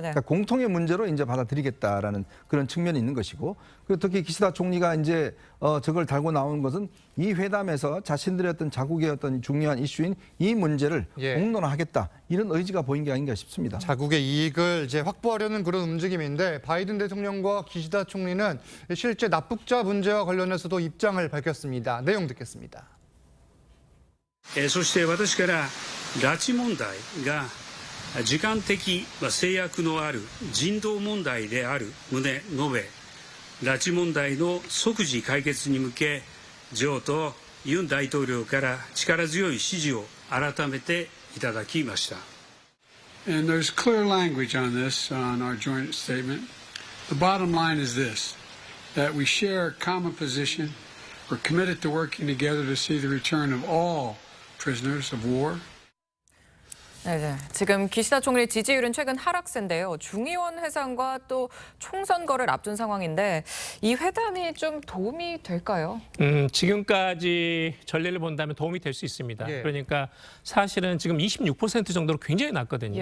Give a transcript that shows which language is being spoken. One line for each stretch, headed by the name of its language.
Korean: 그러니까 공통의 문제로 이제 받아들이겠다라는 그런 측면이 있는 것이고, 그리고 특히 기시다 총리가 이제 저걸 달고 나온 것은 이 회담에서 자신들의 어떤 자국의 어떤 중요한 이슈인 이 문제를 예. 공론화하겠다 이런 의지가 보인 게 아닌가 싶습니다. 자국의 이익을 이제 확보하려는 그런 움직임인데 바이든 대통령과 기시다 총리는 실제 납북자 문제와 관련해서도 입장을 밝혔습니다. 내용 듣겠습니다.
Japanese: そして私から拉致問題が時間的制約のある人道問題である旨述べ、拉致問題の即時解決に向け、ジョーとユン大統領から力強い支持を改めていただきました。
English: And there's clear language on this, on our joint statement. The bottom line is this, that we share a common position. We're committed to working together to see the return of all prisoners of war.
Korean: 네, 지금 기시다 총리 지지율은 최근 하락세인데요. 중의원 회상과 또 총선거를 앞둔 상황인데 이 회담이 좀 도움이 될까요? 지금까지 전례를 본다면 도움이 될 수 있습니다. 예. 그러니까 사실은 지금 26% 정도로 굉장히 낮거든요.